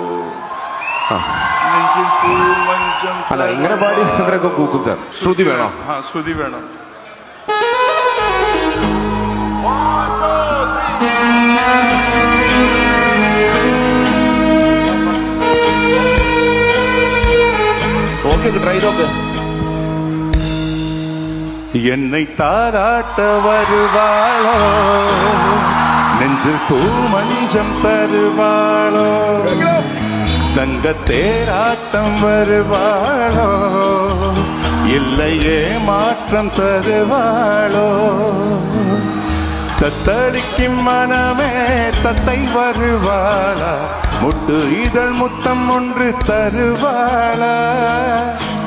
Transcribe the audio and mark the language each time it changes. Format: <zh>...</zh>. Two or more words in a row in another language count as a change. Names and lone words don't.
<ml>അല്ല, ഇങ്ങനെ പാടി ഇവരൊക്കെ കൂക്കും സാർ. ശ്രുതി വേണോ? ആ, ശ്രുതി വേണം. നോക്കി ട്രൈ നോക്ക്.</ml> <ta>என்னை தாராட்ட வருவாளோ, நெஞ்சில் பூமஞ்சம் தருவாளோ, தங்க தேராட்டம் வருவாளோ, இல்லையே மாற்றம் தருவாளோ, தத்தளிக்கும் மனமே தத்தை வருவாளா, முட்டு இதழ் முத்தம் ஒன்று தருவாளா,</ta>